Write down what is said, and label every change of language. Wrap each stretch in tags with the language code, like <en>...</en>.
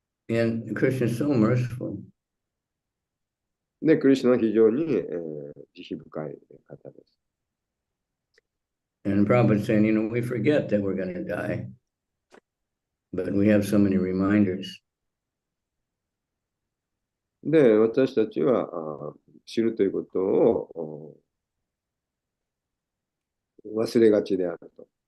<en>And Krishna is so merciful.</en> <ja>で、クリシュナは非常に、慈悲深い方です。</ja> <en>And Prabhupada saying, you know, we forget that we're going to die, but we have so many reminders.</en> <ja>で、私たちは知るということを忘れがちであると。</ja>